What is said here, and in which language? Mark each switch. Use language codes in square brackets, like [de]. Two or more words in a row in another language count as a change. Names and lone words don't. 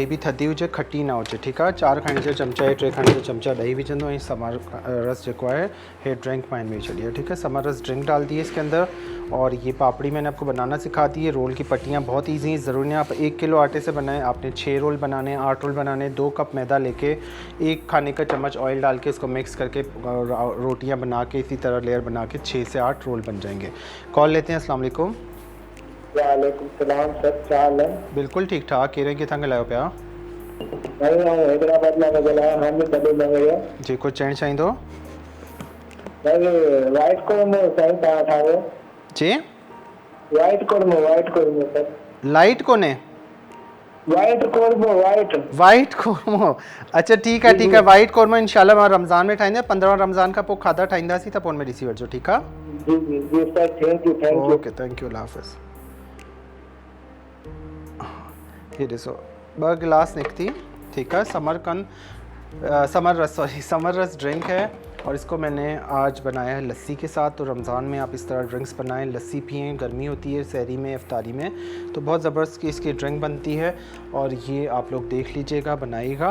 [sd] भी थधी हुजे, खट्टी ना हुजे, [ur] ٹھیک ہے, [sd] 4 खाने जो चमचा है, 3 खाने जो चमचा दही विझंदो ऐं समर रस जो है हे ड्रिंक में इनमें विझ लिया, [ur] ٹھیک ہے، سمر رس ڈرنک ڈال دی ہے اس کے اندر. اور یہ پاپڑی میں نے آپ کو بنانا سکھا دی ہے۔ رول کی پٹیاں بہت ایزی ہیں، ضروری نہیں آپ 1 کلو آٹے سے بنائیں، آپ نے 6 رول بنانے، 8 رول بنانے، 2 کپ میدہ لے کے 1 کھانے کا چمچ آئل ڈال کے اس کو مکس کر کے روٹیاں بنا کے اسی طرح لیئر بنا کے 6 سے 8 رول بن جائیں گے. کال لیتے ہیں. [ar] السلام علیکم. وعلیکم السلام [ur] سر، کیا حال ہے? بالکل ٹھیک ٹھاک۔ کہہ رہے ہیں [sd] कितना ॻाल्हायो पिया? हैदराबाद में ॻाल्हायां, हामिद अली नवें। जी, कुझु चवणु चाहींदो? वाइट कोरमो साईं तव्हां ठाहियो? जी, वाइट कोरमो सर। लाइट कोन्हे? वाइट कोरमो, वाइट कोरमो, [ur] اچھا ٹھیک ہے [sd] वाइट कोरमो इंशाल्लाह मां रमज़ान में ठाहींदा, 15 रमज़ान खां पोइ खाधा ठाहींदासीं त पोइ हुन में ॾिसी वठिजो, ठीकु आहे? जी सर, [en] Thank you. Okay, thank you, [ur] اللہ حافظ. [sd] ये ॾिसो 2 गिलास निकती, [ur] ٹھیک ہے، سمر رس ڈرنک ہے اور اس کو میں نے آج بنایا ہے لسی کے ساتھ. تو رمضان میں آپ اس طرح ڈرنکس بنائیں، لسی پئیں، گرمی ہوتی ہے سحری میں، افطاری میں، تو بہت زبردست کی اس کی ڈرنک بنتی ہے اور یہ آپ لوگ دیکھ لیجیے گا، بنائیے گا.